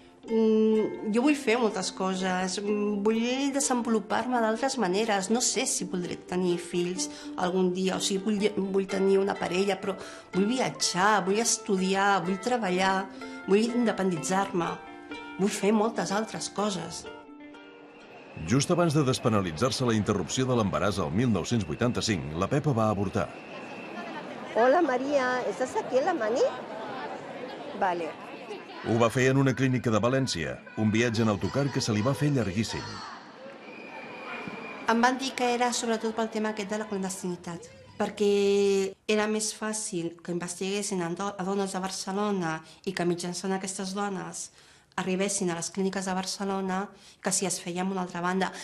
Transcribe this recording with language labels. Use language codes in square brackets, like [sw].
[ca] Jo vull fer moltes coses, vull desenvolupar-me d'altres maneres, no sé si voldré tenir fills algun dia, o sigui, vull tenir una parella, però vull viatjar, vull estudiar, vull treballar, vull independitzar-me, vull fer moltes altres coses. Just abans de despenalitzar-se la interrupció de l'embaràs el 1985, la Pepa va avortar. [es] Hola María, ¿estás aquí en la Mani? Vale. [ca] Ho va fer en una clínica de València, un viatge en autocar que se li va fer llarguíssim. Em van dir que era sobretot pel tema aquest de la clandestinitat, perquè era més fàcil que investiguessin a dones de Barcelona i que mitjançant aquestes dones arribessin a les clíniques de Barcelona que si es feia en una altra banda.